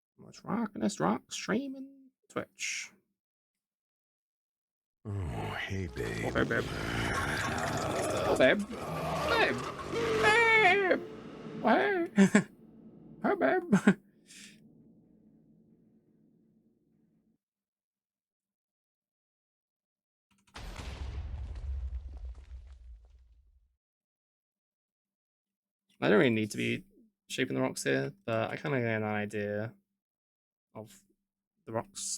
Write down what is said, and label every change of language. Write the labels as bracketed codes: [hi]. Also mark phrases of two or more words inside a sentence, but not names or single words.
[en] Let's rock and let's rock. Streaming Twitch. Oh, hey, babe. Oh, hey, babe. Oh, babe. Babe. Babe. Hey. Hey, babe. I don't really need to be shaping the rocks here, but I kind of get an idea of the rocks.